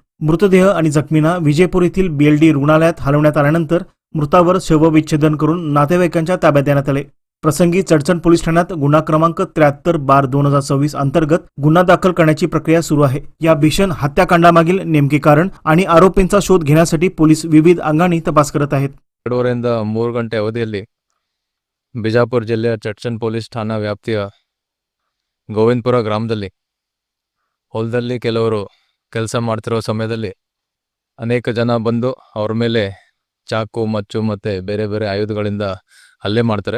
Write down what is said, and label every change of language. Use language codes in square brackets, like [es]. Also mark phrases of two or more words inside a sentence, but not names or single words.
[mr] मृतदेह आणि जखमींना विजयपूर येथील बीएलडी रुग्णालयात हलवण्यात आल्यानंतर मृतावर शवविच्छेदन करून नातेवाईकांच्या ताब्यात देण्यात आले। प्रसंगी चडचण पोलीस ठाण्यात गुन्हा क्रमांक 73/2026 अंतर्गत गुन्हा दाखल करण्याची प्रक्रिया सुरू आहे। या भीषण हत्याकांडामागील नेमके कारण आणि आरोपींचा शोध घेण्यासाठी पोलीस विविध अंगांनी तपास करत आहेत। [kn] 2 ರಿಂದ 3 ಗಂಟೆ ಅವಧಿಯಲ್ಲಿ ಬಿಜಾಪುರ ಜಿಲ್ಲೆಯ ಚಡ್ಚನ್ ಪೊಲೀಸ್ ಠಾಣಾ ವ್ಯಾಪ್ತಿಯ ಗೋವಿಂದಪುರ ಗ್ರಾಮದಲ್ಲಿ ಹೊಲದಲ್ಲಿ ಕೆಲವರು ಕೆಲಸ ಮಾಡ್ತಿರೋ ಸಮಯದಲ್ಲಿ ಅನೇಕ ಜನ ಬಂದು ಅವ್ರ ಮೇಲೆ ಚಾಕು ಮಚ್ಚು ಮತ್ತು ಬೇರೆ ಬೇರೆ ಆಯುಧಗಳಿಂದ ಹಲ್ಲೆ ಮಾಡ್ತಾರೆ।